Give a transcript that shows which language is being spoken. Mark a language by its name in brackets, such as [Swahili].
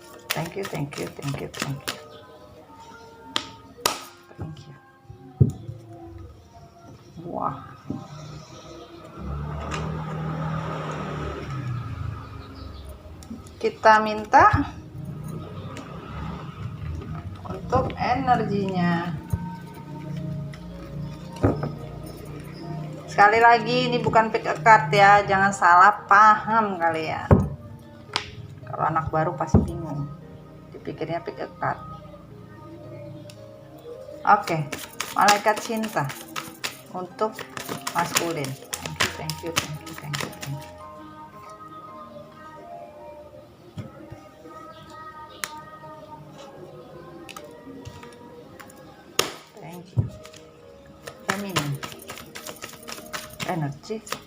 [English] Thank you, thank you, thank you, thank you, thank you. [Indonesian] Wah, kita minta untuk energinya. Sekali lagi, ini bukan [English] pick a card [Indonesian] ya, jangan salah paham kalian. Kalau anak baru pasti bingung, dipikirnya [English] pick a card. [Indonesian] Oke, malaikat cinta untuk maskulin. [English] Thank you, thank you, thank you, thank you, thank you. Thank you. Feminine energy.